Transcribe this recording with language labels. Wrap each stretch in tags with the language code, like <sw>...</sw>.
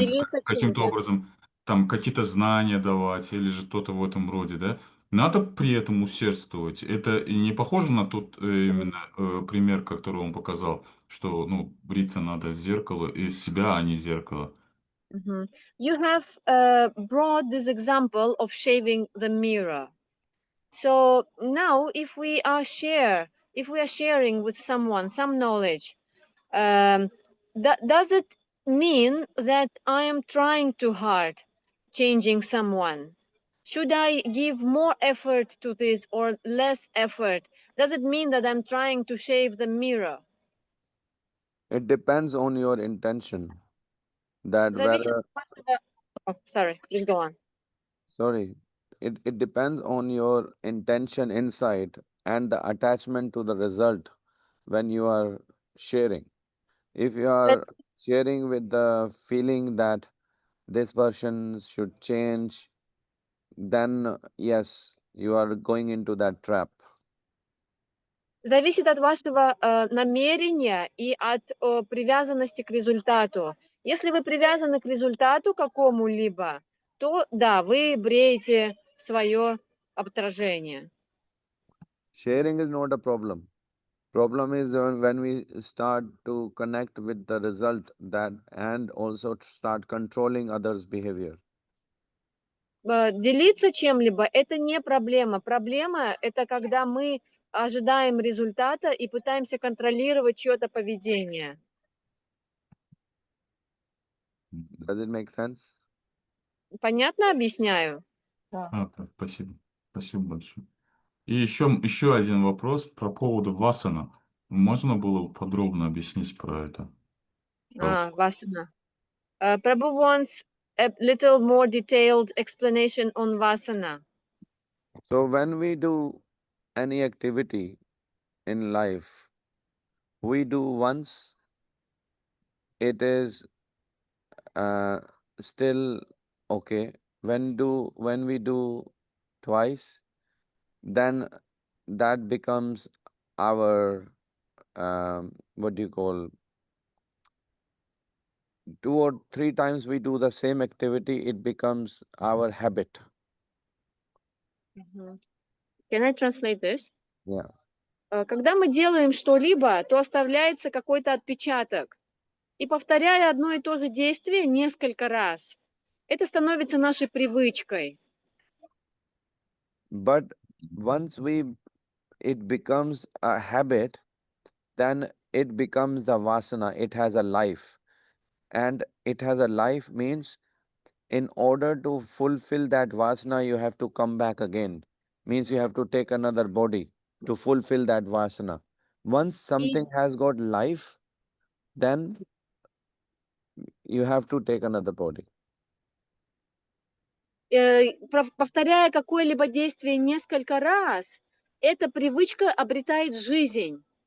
<ru>Делиться каким-то чем-то. образом там какие-то знания давать или же что-то в этом роде, да, надо при этом усердствовать. Это и не похоже на тот именно пример, который он показал, что, ну, бриться надо в зеркало из себя, а не зеркало. Mhm.</ru> <en>You have brought this example of shaving the mirror. So now, if we are sharing with someone some knowledge, does it mean that I am trying too hard, changing someone? Should I give more effort to this or less effort? Does it mean that I'm trying to shave the mirror? It depends on your intention. That</en> <ru>Зависит.</ru> <en>whether Oh, sorry, please go on. sorry, it depends on your intention inside and the attachment to the result when you are sharing. If you are sharing with the feeling that this person should change, then yes, you are going into that trap.</en> <ru>Зависит от вашего намерения и от привязанности к результату. Если вы привязаны к результату какому-либо, то да, вы бреете свое отражение.</ru> <en>Sharing is not a problem. Problem is when we start to connect with the result that and also start controlling others' behavior.</en> <ru>Делиться чем-либо – это не проблема. Проблема – это когда мы ожидаем результата и пытаемся контролировать чье-то поведение.</ru> <en>Does it make sense?</en> <ru>Понятно объясняю? Так, спасибо. Спасибо большое. И еще один вопрос по поводу васана. Можно было подробно объяснить про это? Васана.</ru> <en>Prabhu wants a little more detailed explanation on vasana. So when we do any activity in life, we do once, it is still okay. When we do twice, then that becomes our what do you call, 2 or 3 times we do the same activity, it becomes our habit. Can I translate this? Yeah.</en> <ru>Когда мы делаем что-либо, то оставляется какой-то отпечаток. И повторяя одно и то же действие несколько раз, это становится нашей привычкой.</ru> <en>But once it becomes a habit, then it becomes the vasana. It has a life. And it has a life means in order to fulfill that vasana, you have to come back again. Means you have to take another body to fulfill that vasana. Once something has got life, then you have to take another body.</en> <ru>Повторяя какое-либо действие несколько раз, эта привычка обретает жизнь.</ru>